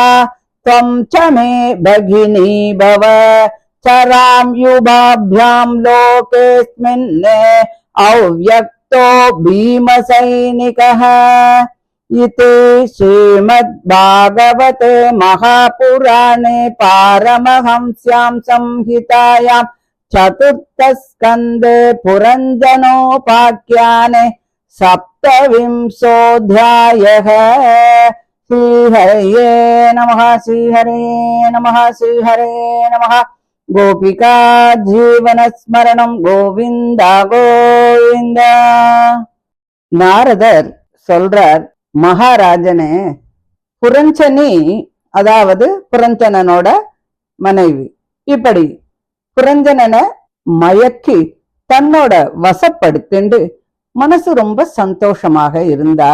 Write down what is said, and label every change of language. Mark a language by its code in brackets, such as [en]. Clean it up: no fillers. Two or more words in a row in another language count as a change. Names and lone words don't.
[sa] त्वम् च मे भगिनी भव चराम् युभाभ्याम् लोकेऽस्मिन् अव्यक्तो भीमसैनिकः इति श्रीमद्भागवते महापुराणे पारमहंस्यां संहितायां चतुर्थस्कन्धे पुरञ्जनोपाख्याने सप्तविंशोऽध्यायः। श्रीहरये नमः। श्रीहरे नमः। श्रीहरे नमः। गोपिका जीवनस्मरणं गोविन्द गोविन्द। [ta] நாரதர் சொல்றார், மகாராஜனே, புரஞ்சனி அதாவது புரஞ்சனனோட மனைவி இப்படி புரஞ்சனனை மயக்கி தன்னோட வசப்படுத்திண்டு மனசு ரொம்ப சந்தோஷமாக இருந்தா.